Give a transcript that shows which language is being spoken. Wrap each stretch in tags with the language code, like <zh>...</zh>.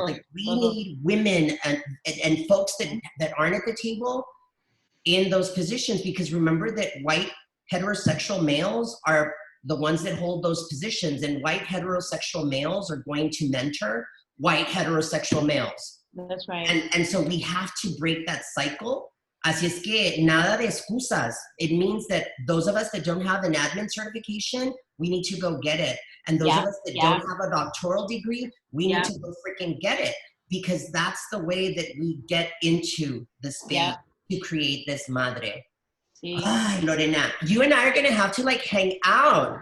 <en>Like we need women and folks that aren't at the table in those positions, because remember that white heterosexual males are the ones that hold those positions, and white heterosexual males are going to mentor white heterosexual males. That's right. And so we have to break that cycle.</en> <es>Así es que nada de excusas.</es> <en>It means that those of us that don't have an admin certification, we need to go get it. And those of us that don't have a doctoral degree, we need to go freaking get it, because that's the way that we get into the space to create this madre.</en> <es>Sí.</es> <en>Ay, Lorena, you and I are going to have to like hang out.</en>